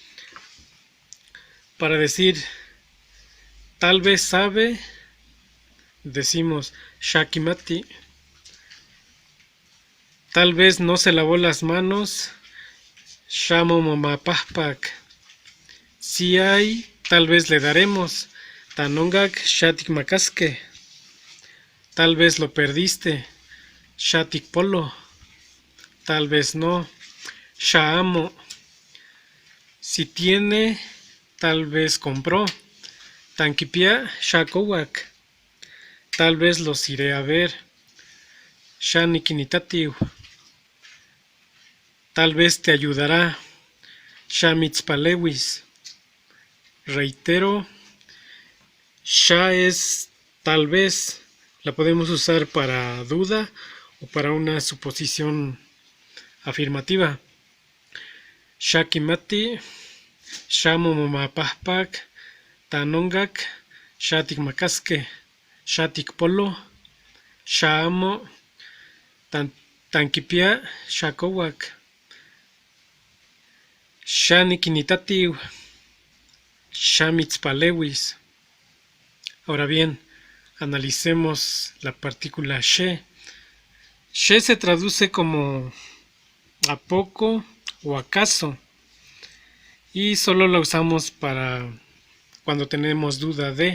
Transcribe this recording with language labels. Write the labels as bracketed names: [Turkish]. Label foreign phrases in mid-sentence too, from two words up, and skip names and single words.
[Spanish] Para decir tal vez sabe, decimos shakimati. Tal vez no se lavó las manos, shamomamapahpak. Si hay, tal vez le daremos, [Nahuatl languages] tanongak shatik makaske. [Spanish] Tal vez lo perdiste, [Nahuatl languages] shatik polo. [Spanish] Tal vez no, shaamo. Si tiene, tal vez compró, [Nahuatl languages] tankipia shakowak. [Spanish] Tal vez los iré a ver, shanikinitatiu. Tal vez te ayudará, shamitzpalewis. Reitero, sha es tal vez, la podemos usar para duda o para una suposición afirmativa. [Nahuatl languages] Shakimati, shamomamapahpak, tanongak, shatik makaske, shatik polo, shaamo, tankipia, shakowak. Shanikinitatiu, shamitzpalewis. [Spanish] Ahora bien, analicemos la partícula she. She se traduce como a poco o acaso, y solo la usamos para cuando tenemos duda de.